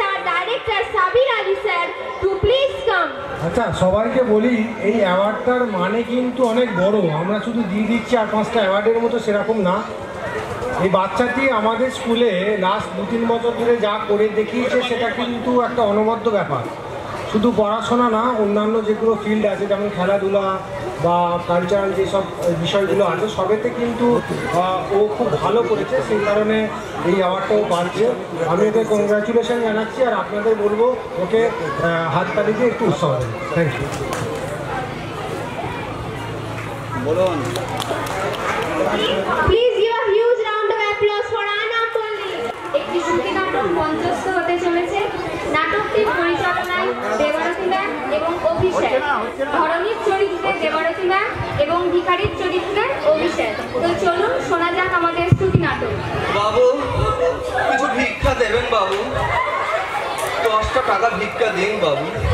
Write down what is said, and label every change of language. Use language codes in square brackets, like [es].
[en] Director Sabir Ali sir to please come. [bn] আচ্ছা, সবাইকে বলি এই অ্যাওয়ার্ডটার মানে কিন্তু অনেক বড়। আমরা শুধু দিয়ে দিচ্ছি আর 5টা অ্যাওয়ার্ডের মতো সেরকম না। এই বাচ্চাটি আমাদের স্কুলে লাস্ট 2-3 বছর ধরে যা করে দেখিয়েছে সেটা কিন্তু একটা অনবদ্য ব্যাপার। শুধু পড়াশোনা না, অন্যান্য যেগুলো ফিল্ড আছে যেমন খেলাধুলা বা কালচারাল যেসব বিষয়গুলো আছে সবেতে কিন্তু ও খুব ভালো করেছে, সেই কারণে এই অ্যাওয়ার্ডটাও পাচ্ছে। আমি ওকে কংগ্রাচুলেশন জানাচ্ছি আর আপনাদের বলবো ওকে হাততালি দিয়ে একটু উৎসাহ দেন। [en] Thank you. [bn] বলুন। [en] Please give a huge round of applause for Anna Polly. [bn] একটি শ্রুতি নাটক মঞ্চস্থ হতে চলেছে। নাটকটির পরিচালনায় দেবরতী ম্যাম এবং অভিষেক, ধরনীর চরিত্রে দেবরতী ম্যাম এবং ভিখারির চরিত্রে অভিষেক। তো চলুন শোনা যাক আমাদের শ্রুতি নাটক। বাবু কিছু ভিক্ষা দেবেন বাবু, 10টা টাকা ভিক্ষা দিন বাবু।